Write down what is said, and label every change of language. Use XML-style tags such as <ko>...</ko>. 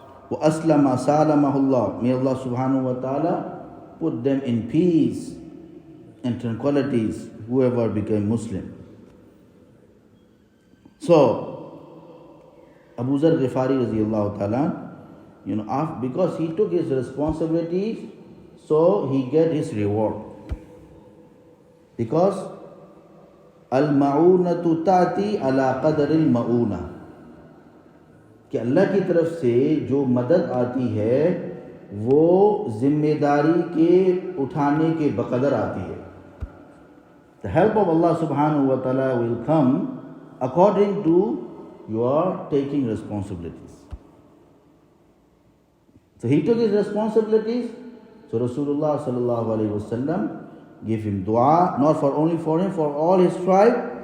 <ar>Wa aslama salamahullah.</ar> <en>May Allah subhanahu wa ta'ala put them in peace and tranquilities, whoever became Muslim. So, Abuzar Gifaree radiyallahu ta'ala, because he took his responsibilities, so he get his reward.</en> <hi>Because</hi> <ar>al-ma'unatu ta'ti ala qadr al-ma'una,</ar> <hi>कि अल्लाह की तरफ से जो मदद आती है वो जिम्मेदारी के उठाने के बकदर आती है.</hi> <en>The help of Allah subhanahu wa ta'ala will come according to your taking responsibilities. So he took his responsibilities. So Rasulullah sallallahu alaihi wasallam gave him dua, not for only for him, for all his tribe.</en>